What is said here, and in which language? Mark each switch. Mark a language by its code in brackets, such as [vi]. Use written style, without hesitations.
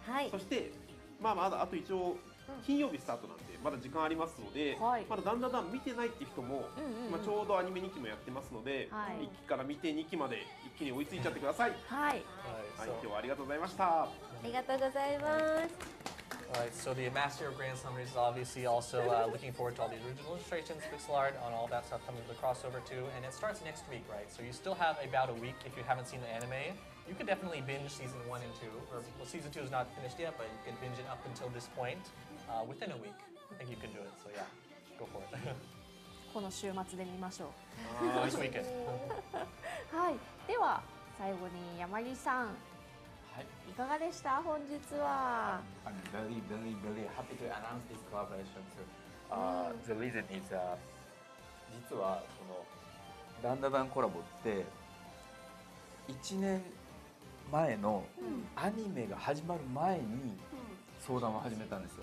[ja] そしてまだあと一応金曜日スタートなんでまだ時間ありますので、まだだんだん見てないっていう人も、ちょうどアニメ2期もやってますので、1期から見て2期まで一気に追いついちゃってください。はい、今日はありがとうございました。ありがとうございます。 [en] Alright, so the Master of Grand Summaries is obviously also looking forward to all the original illustrations, pixel art, on all that stuff coming to the crossover too, and it starts next week, right? So you still have about a week if you haven't seen the anime. You could definitely binge season 1 and 2, or well, season 2 is not finished yet, but you can binge it up until this point within a week. I think you can do it, so yeah, go for it. [ja] この週末で見ましょ [en] う。This weekend. [ja] はい、では最後に山木さん。いかがでした本日は。 [en] I'm very happy to announce this collaboration too. The reason is [ja] 実はそのダンダダンコラボって1年前のアニメが始まる前に相談を始めたんですよ。